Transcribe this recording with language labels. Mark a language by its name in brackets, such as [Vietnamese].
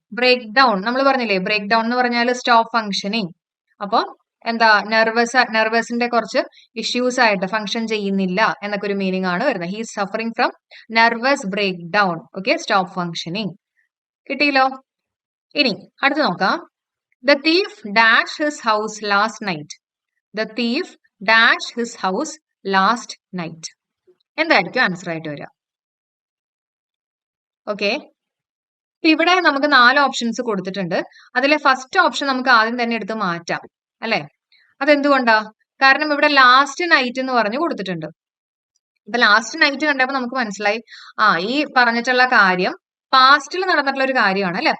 [Malayalam] Break down നമ്മൾ പറഞ്ഞില്ലേ, break down എന്ന് പറഞ്ഞാൽ സ്റ്റോപ്പ് ഫങ്ഷനിങ്. അപ്പൊ എന്താ? നെർവസിന്റെ കുറച്ച് ഇഷ്യൂസ് ആയിട്ട് ഫങ്ഷൻ ചെയ്യുന്നില്ല എന്നൊക്കെ ഒരു മീനിങ് ആണ് വരുന്നത്. [English] He is suffering from nervous break down. [Malayalam] Okay, stop functioning. കിട്ടിയല്ലോ. ഇനി അടുത്ത് നോക്കാം, [English] The thief dashed his house last night. The thief dashed his house last night. [Malayalam] എന്തായിരിക്കും ആൻസർ ആയിട്ട് വരിക? ഓക്കെ, ഇവിടെ നമുക്ക് 4 ഓപ്ഷൻസ് കൊടുത്തിട്ടുണ്ട്. അതിലെ ഫസ്റ്റ് ഓപ്ഷൻ നമുക്ക് ആദ്യം തന്നെ എടുത്ത് മാറ്റാം, അല്ലെ? അതെന്തുകൊണ്ടാ? കാരണം ഇവിടെ ലാസ്റ്റ് നൈറ്റ് എന്ന് പറഞ്ഞു കൊടുത്തിട്ടുണ്ട്. ഇപ്പൊ ലാസ്റ്റ് നൈറ്റ് കണ്ടപ്പോ നമുക്ക് മനസ്സിലായി, ഈ പറഞ്ഞിട്ടുള്ള കാര്യം പാസ്റ്റിൽ നടന്നിട്ടുള്ള ഒരു കാര്യമാണ്, അല്ലെ?